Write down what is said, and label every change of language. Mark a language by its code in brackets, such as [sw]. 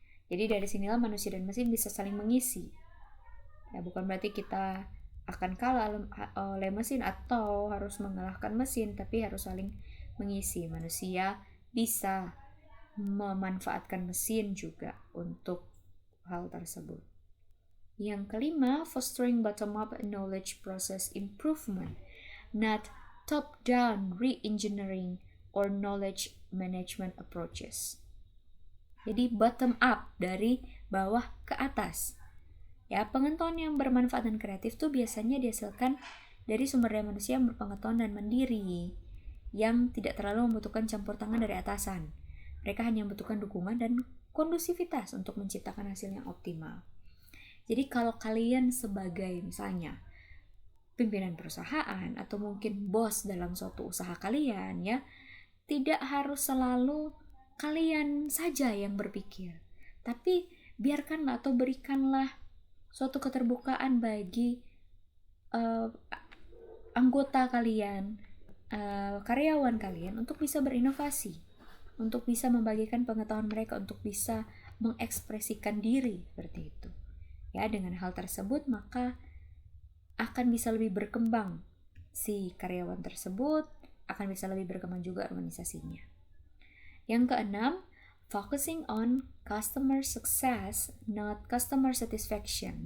[id] Jadi dari sinilah manusia dan mesin bisa saling mengisi. Ya, bukan berarti kita akan kalah oleh mesin atau harus mengalahkan mesin, tapi harus saling mengisi. Manusia bisa memanfaatkan mesin juga untuk hal tersebut. Yang kelima, [en] fostering bottom-up knowledge process improvement, not top-down re-engineering or knowledge management approaches. [id] Jadi bottom up, dari bawah ke atas. Ya, pengetahuan yang bermanfaat dan kreatif tuh biasanya dihasilkan dari sumber daya manusia yang berpengetahuan dan mandiri, yang tidak terlalu membutuhkan campur tangan dari atasan. Mereka hanya membutuhkan dukungan dan kondusivitas untuk menciptakan hasil yang optimal. Jadi kalau kalian sebagai misalnya pimpinan perusahaan atau mungkin bos dalam suatu usaha kalian, ya, tidak harus selalu kalian saja yang berpikir, tapi biarkanlah atau berikanlah suatu keterbukaan bagi anggota kalian, karyawan kalian untuk bisa berinovasi, untuk bisa membagikan pengetahuan mereka, untuk bisa mengekspresikan diri seperti itu. Ya, dengan hal tersebut maka akan bisa lebih berkembang si karyawan tersebut, akan bisa lebih berkembang juga organisasinya. Yang keenam, [en] focusing on customer success, not customer satisfaction.